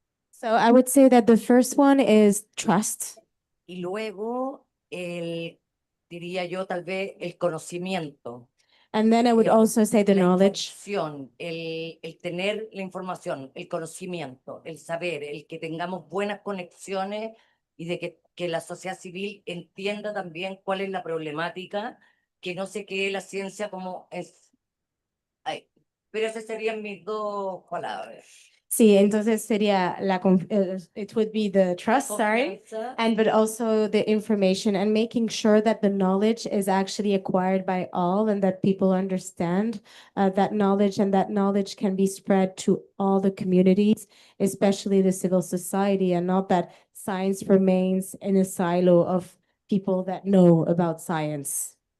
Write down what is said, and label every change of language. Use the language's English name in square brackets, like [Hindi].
[English] So I would say that the first one is trust. [Spanish] Y luego, diría yo, tal vez el conocimiento. [English] And then I would also say the [Spanish] La [English] knowledge. [Spanish] información, el tener la información, el conocimiento, el saber, el que tengamos buenas conexiones y de que la sociedad civil entienda también cuál es la problemática, que no se quede la ciencia como es. Ay, pero esas serían mis dos palabras. Sí, entonces sería [English] it would be the trust, sorry, but also the information and making sure that the knowledge is actually acquired by all and that people understand that knowledge, and that knowledge can be spread to all the communities, especially the civil society, and not that science remains in a silo of people that know about science.